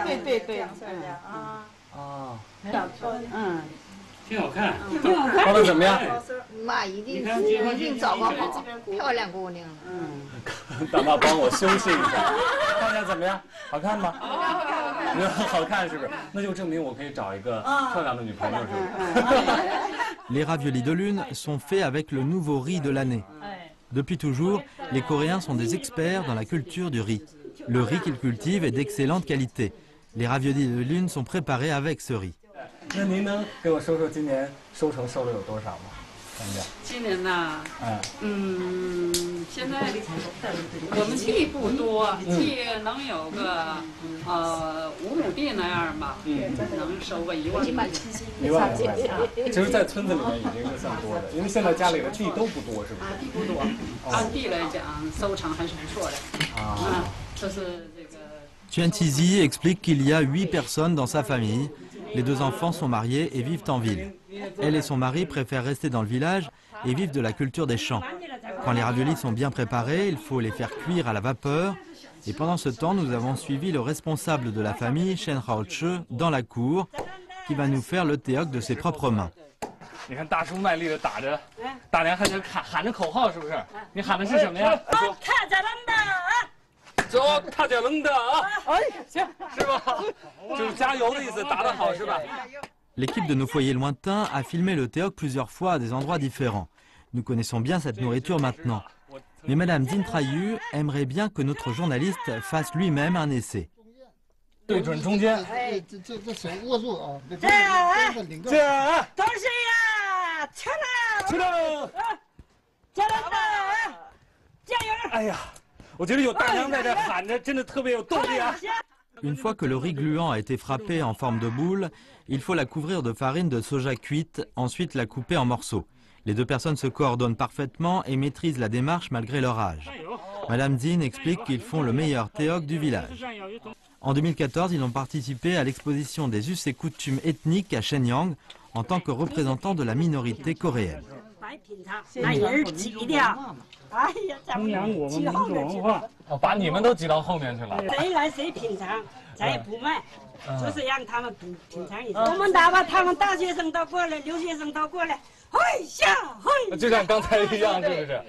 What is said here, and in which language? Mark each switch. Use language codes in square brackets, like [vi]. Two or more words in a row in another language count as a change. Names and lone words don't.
[zh] 对。挺好看，包的怎么样？妈一定找个好漂亮姑娘。大妈帮我修饰一下，看看怎么样？好看吗？好看是不是？那就证明我可以找一个漂亮的女朋友，是不是？ [fr] Les raviolis de lune sont faits avec le nouveau riz de l'année. Depuis toujours, les Coréens sont des experts dans la culture du riz. Le riz qu'ils cultivent est d'excellente qualité. Les raviolis de lune sont préparés avec ce riz. [zh] 那您能给我说说今年收成收了有多少吗？今年呐，现在我们地不多，地能有个5亩地那样吧，能收个1万多。 1万多块钱。其实，在村子里面已经是算多的，因为现在家里的地都不多，是不是？地不多，按地来讲，收成还是不错的。这是这个。 [fr] Tuen Tizi explique qu'il y a 8 personnes dans sa famille. Les 2 enfants sont mariés et vivent en ville. Elle et son mari préfèrent rester dans le village et vivent de la culture des champs. Quand les raviolis sont bien préparés, il faut les faire cuire à la vapeur. Et pendant ce temps, nous avons suivi le responsable de la famille, Shen Hao-che, dans la cour, qui va nous faire le théoc de ses propres mains. [zh] 你看大叔卖力的打着，大娘还在喊着口号，是不是？你喊的是什么呀？看着人的。走，他叫能的啊！哎，行，是吧？就是加油的意思，打得好是吧？ [fr] L'équipe de nos foyers lointains a filmé le théoc plusieurs fois à des endroits différents. Nous connaissons bien cette nourriture maintenant. Mais Madame Dintrayu aimerait bien que notre journaliste fasse lui-même un essai. [zh] 对准中间。这手握住啊！这同学呀，出来！加油！哎呀，我觉得有大娘在这喊着，真的特别有动力啊。 [fr] Une fois que le riz gluant a été frappé en forme de boule, il faut la couvrir de farine de soja cuite, ensuite la couper en morceaux. Les deux personnes se coordonnent parfaitement et maîtrisent la démarche malgré leur âge. Madame Zin explique qu'ils font le meilleur théoc du village. En 2014, ils ont participé à l'exposition des us et coutumes ethniques à Shenyang en tant que représentants de la minorité coréenne. [zh] 哎呀，弘扬我们民族文化，把你们都挤到后面去了。谁来谁品尝，咱也不卖，就是让他们品尝一下。我们哪怕他们大学生都过来，留学生都过来，嘿下嘿。就像刚才一样，是不是？